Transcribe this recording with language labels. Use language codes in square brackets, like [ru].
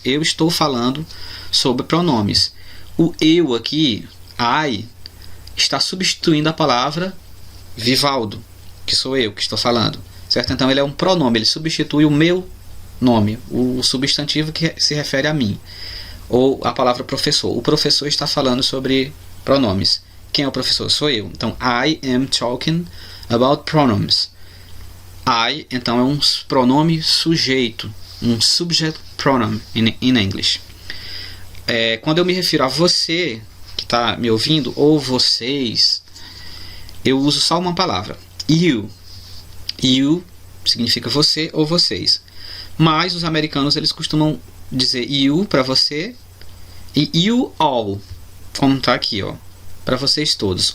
[pt] Eu estou falando sobre pronomes. O eu aqui, I, está substituindo a palavra Vivaldo, que sou eu que estou falando. Certo? Então ele é um pronome, ele substitui o meu nome, o substantivo que se refere a mim. Ou a palavra professor. O professor está falando sobre pronomes. Quem é o professor? Sou eu. [en] Então, I am talking about pronouns. [pt] I, então, é um pronome sujeito, um [en] subject pronoun in English. [pt] Quando eu me refiro a você que está me ouvindo, ou vocês, eu uso só uma palavra, you. You significa você ou vocês. Mas os americanos eles costumam dizer you para você e you all, como está aqui, ó, para vocês todos.